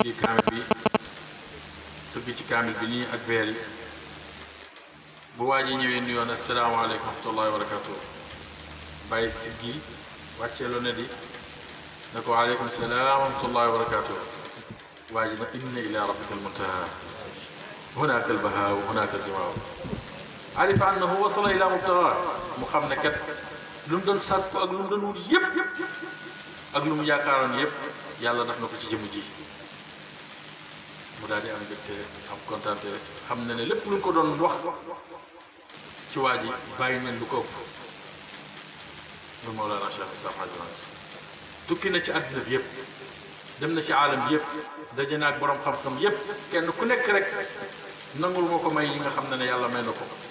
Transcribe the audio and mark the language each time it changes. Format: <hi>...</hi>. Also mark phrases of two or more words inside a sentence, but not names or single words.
<wo>di kaamil bi sëgg ci kaamil bi nii ak veer yi bu waa ji ñëwee nuyoon</wo> <ar>السلام عليكم ورحمة الله وبركاته</ar> <wo>Baye siggi wàcceeloo ne di ne ko</wo> <ar>وعليكم السلام ورحمة الله وبركاته</ar> <wo>waa ji na</wo> <ar>إن إلى ربك المنتهى هناك البهاء وهناك الجماع عرف أنه وصل إلى مبتغى</ar> <wo>mu xam ne kat lu mu doon sàkku ak lu mu doon wut yëpp ak lu mu yaakaaroon yëpp yàlla daf na ko ci jëmm ji mu daal di am mbégte am kontaante xam na ne lépp lu ñu ko doon wax ci waa ji bàyyi nañ lu ko ëpp lu Mawlana Cheikh Islam Hadj Ibrahima tukki na ci àddina bi yëpp dem na ci aalam bi yëpp daje na ak borom xam-xam yëpp kenn ku nekk rek nangul moo ko may yi nga xam ne yàlla may na ko</wo>